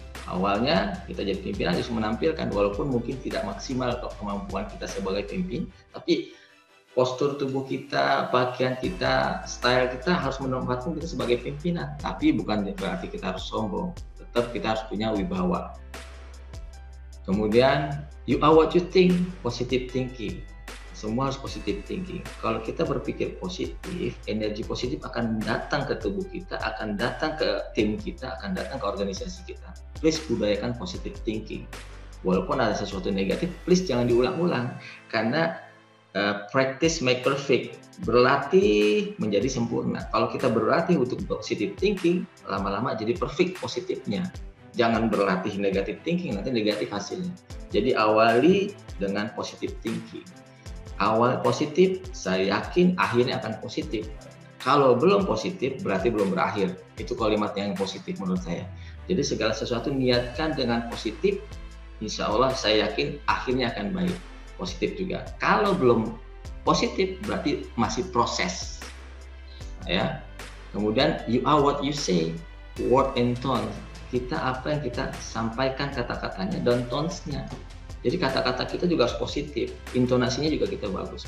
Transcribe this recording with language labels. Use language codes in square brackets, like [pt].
[id] Awalnya kita jadi pimpinan harus menampilkan, walaupun mungkin tidak maksimal kemampuan kita sebagai pemimpin, tapi postur tubuh kita, pakaian kita, style kita harus menempatkan kita sebagai pimpinan. Tapi bukan berarti kita harus sombong, tetap kita harus punya wibawa. Kemudian, [en] you are what you think, positive thinking. [id] Semua harus positive thinking. Kalau kita berpikir positif, energi positif akan datang ke tubuh kita, akan datang ke tim kita, akan datang ke organisasi kita. Please budayakan positive thinking. Walaupun ada sesuatu negatif, please jangan diulang-ulang. Karena [en] practice make perfect. [id] Berlatih menjadi sempurna. Kalau kita berlatih untuk positive thinking, lama-lama jadi perfect positifnya. Jangan berlatih negative thinking, nanti negatif hasilnya. Jadi awali dengan positive thinking. Awal positif, saya yakin akhirnya akan positif. Kalau belum positif, berarti belum berakhir. Itu kalimat yang positif menurut saya. Jadi segala sesuatu niatkan dengan positif, insya Allah saya yakin akhirnya akan baik. Positif juga. Kalau belum positif, berarti masih proses. Ya. Kemudian, [en] you are what you say, word and tone. [id] Kita apa yang kita sampaikan kata-katanya dan tones-nya. Jadi kata-kata kita juga harus positif, intonasinya juga kita bagus.